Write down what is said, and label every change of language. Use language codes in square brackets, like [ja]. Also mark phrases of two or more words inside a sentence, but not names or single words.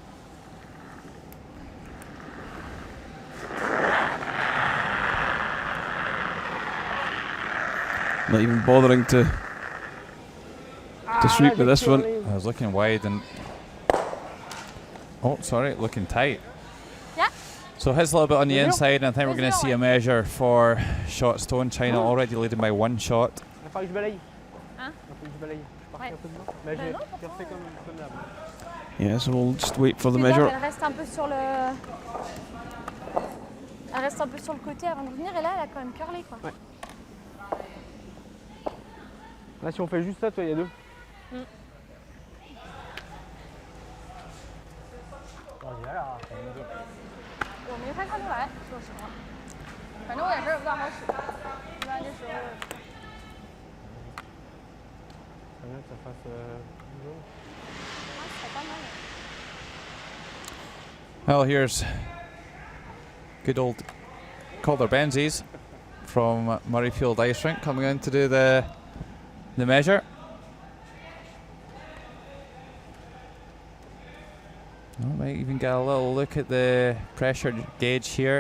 [en] Not even bothering to sweep with this one. I was looking wide and... Oh, sorry, looking tight. Yeah. So hits a little bit on the inside, and I think we're going to see a measure for shot stone. China already leading by 1 shot. [fr] Il va falloir que je balaye. Hein? Il va falloir que je balaye. Je pars Ouais. un peu dedans. Mais j'ai refait comme là. [en] Yeah, so we'll just wait for the measure. [fr] Elle reste un peu sur le. Elle reste un peu sur le côté avant de revenir et là, elle a quand même curlé quoi. Ouais. Là, si on fait juste ça, toi, il y a 2. [zh] 我觉着啊，很明显。我没太看出来，说实话。反正我眼神也不大好使，一般这时候。 [fr] Ça vient que ça fasse jaune. Ah, ce serait pas mal. [en] Well, here's good old Calder Benzies from Murrayfield Ice Rink coming in to do the measure. I might even get a little look at the pressure gauge here.